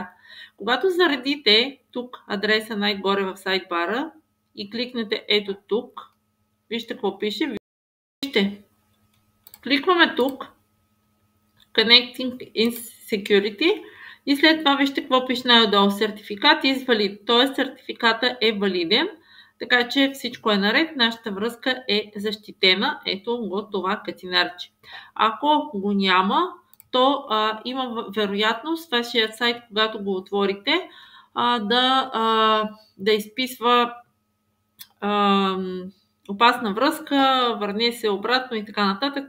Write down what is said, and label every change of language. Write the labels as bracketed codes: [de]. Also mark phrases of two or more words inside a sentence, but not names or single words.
[bg] Когато заредите тук адреса най-горе в сайдбара и кликнете ето тук, вижте какво пише. Вижте, кликваме тук [en] Connecting in Security [bg] и след това вижте какво пише най-отдолу. [en] Сертификат is valid, [bg] т.е. сертификата е валиден. Така че всичко е наред, нашата връзка е защитена. Ето го това катинарче. Ако го няма, то има вероятност вашия сайт, когато го отворите, да изписва опасна връзка, върне се обратно и така нататък.